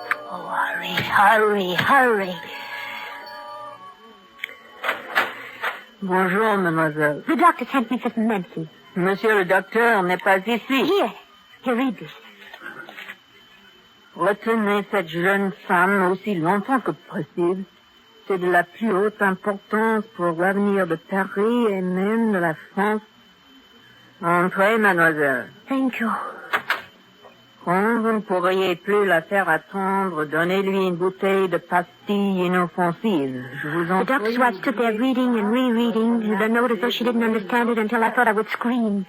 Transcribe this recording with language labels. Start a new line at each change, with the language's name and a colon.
English: Oh, hurry, hurry, hurry.
French: Bonjour, mademoiselle.
English: The doctor sent me for some medicine.
French: Monsieur le docteur n'est pas ici.
English: Here, read this.
French: Retenez cette jeune femme aussi longtemps que possible. C'est de la plus haute importance pour l'avenir de Paris et même de la France. Entrez, mademoiselle.
English: Thank you.
French: Quand vous ne pourriez plus la faire attendre, donnez-lui une bouteille de pastilles inoffensives. Je vous en
English: The doctor's wife stood there reading and rereading the note as though she didn't understand it until I thought I would scream.